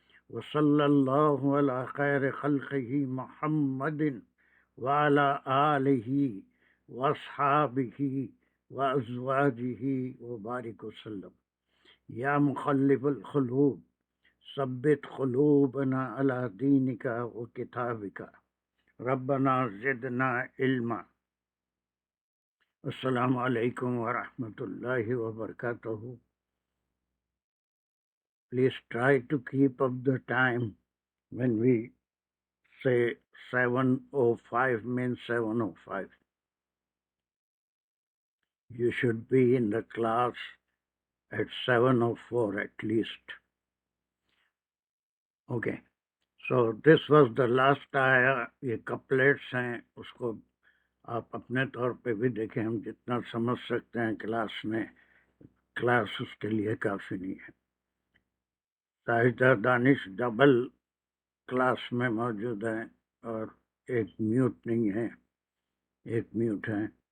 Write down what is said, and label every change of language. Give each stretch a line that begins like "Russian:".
Arabic: وصلى الله على خير خلقه محمد وعلى آله وأصحابه وأزواجه وبارك وسلم يا مقلب القلوب ثبت قلوبنا على دينك وكتابك ربنا زدنا علما السلام علیکم ورحمۃ اللہ وبرکاتہ.
English: Please try to keep up the time. When we say 7:05 means 7:05. You should be in the class at 7:04 at least. Okay. So this was the last ayah.
Urdu: یہ couplets ہیں, اس کو آپ اپنے طور پہ بھی دیکھیں. ہم جتنا سمجھ سکتے ہیں کلاس میں, کلاس اس کے لیے کافی نہیں ہے. ساجدہ دانش ڈبل کلاس میں موجود ہیں اور ایک میوٹ نہیں ہے, ایک میوٹ ہے.